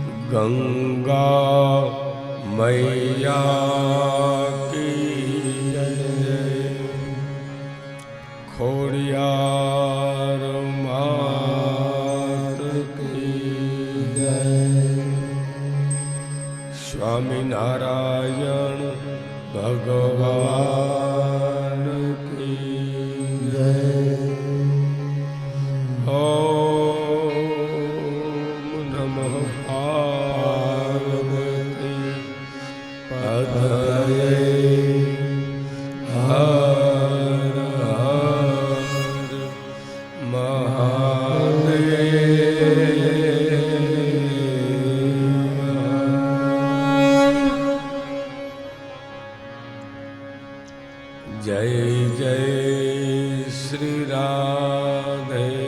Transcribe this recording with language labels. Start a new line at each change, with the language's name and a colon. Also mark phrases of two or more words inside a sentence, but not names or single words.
Hindi: गंगा मैया की जय, खोड़ियार मात की जय, स्वामी नारायण भगवान की जय। ओम नमः पार्वती पतये हर हर महादेव। जय जय श्री राधे,